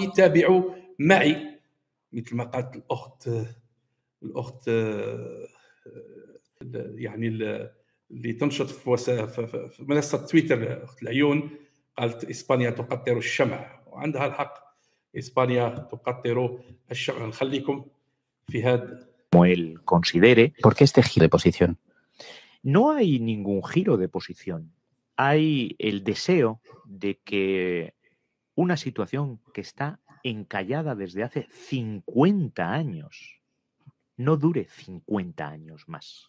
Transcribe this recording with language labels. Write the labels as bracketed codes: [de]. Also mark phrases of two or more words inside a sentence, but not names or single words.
[ar] تابعوا معي مثل ما قالت الاخت يعني اللي تنشط في منصه تويتر اخت العيون، قالت اسبانيا تقطر الشمع، وعندها الحق. اسبانيا تقطر الشمع. نخليكم في هذا. [es] Como él considere. ¿Por qué este giro de posición? No hay ningún giro de posición. Hay el deseo de que una situación que está encallada desde hace 50 años no dure 50 años más.